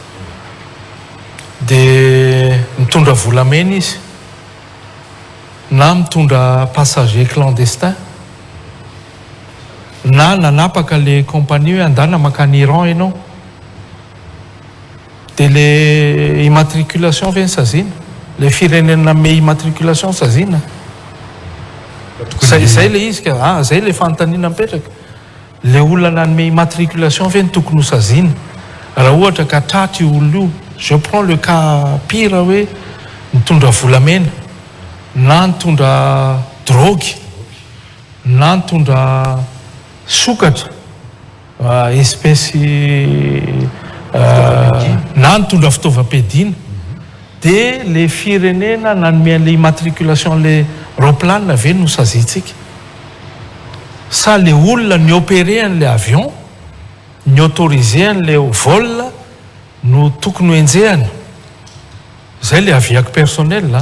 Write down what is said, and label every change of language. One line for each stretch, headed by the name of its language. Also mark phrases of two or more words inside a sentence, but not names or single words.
Malagasy: dia mitondra volamena izy na mitondra
French: passager clandestin
Malagasy: na nanapaka le compagnie hoe andana makany Iran ianao dia le immatriculation ve ny sazina le firenena me immatriculation sazina zay le izy ka zay le fanontaniana mipetraka le olona nanome immatriculation ve ny tokony ho sazina raha ohatra ka tratry olona io
French: je prends le cas pire
Malagasy: hoe mitondra volamena na nitondra drogue na nitondra sokatra espèce na nitondra fitaovam-piadiana dia le firenena nanome an'le immatriculation le roplanina ve no sazitsika sa le olona ny opéré an'le avion ny autorisé an'le vol no tokony ho enjehana zay le aviako personnel la